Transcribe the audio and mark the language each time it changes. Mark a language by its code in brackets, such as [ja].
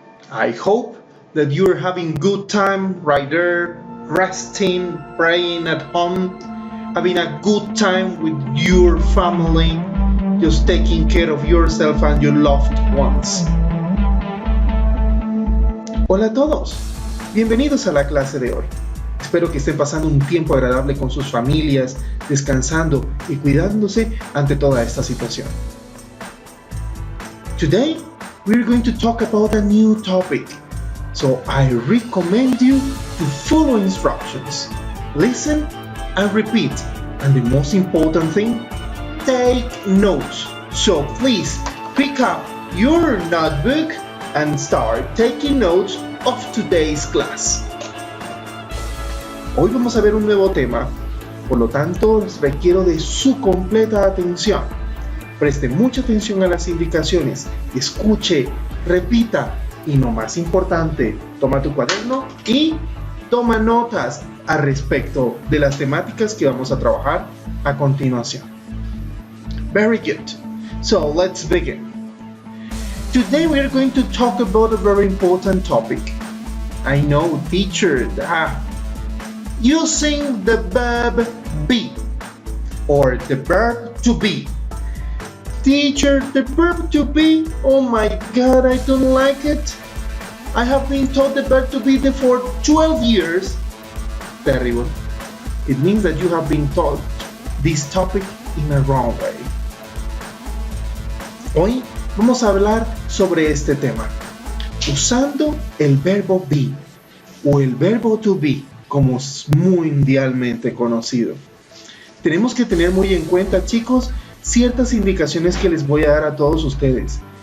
[en] I hope that you're having good time right there, resting, praying at home, having a good time with your family, just taking care of yourself and your loved ones. [es] Hola a todos, bienvenidos a la clase de hoy. Espero que estén pasando un tiempo agradable con sus familias, descansando y cuidándose ante toda esta situación. [en] Today, we're going to talk about a new topic, so I recommend you to follow instructions, listen and repeat, and the most important thing, take notes. So please pick up your notebook and start taking notes of today's class. [es] Hoy vamos a ver un nuevo tema, por lo tanto requiero de su completa atención. Preste mucha atención a las indicaciones, escuche, repita y lo más importante, toma tu cuaderno y toma notas al respecto de las temáticas que vamos a trabajar a continuación. [en] Very good. So let's begin. Today we are going to talk about a very important topic. I know, teacher, using the verb be or the verb to be. Teacher, the verb to be, oh my god, I don't like it. I have been taught the verb to be for 12 years. Terrible. It means that you have been taught this topic in a wrong way. [es] Hoy vamos a hablar sobre este tema, usando el verbo be o el verbo to be, como es mundialmente conocido. Tenemos que tener muy en cuenta, chicos, ciertas indicaciones que les voy a dar a todos ustedes.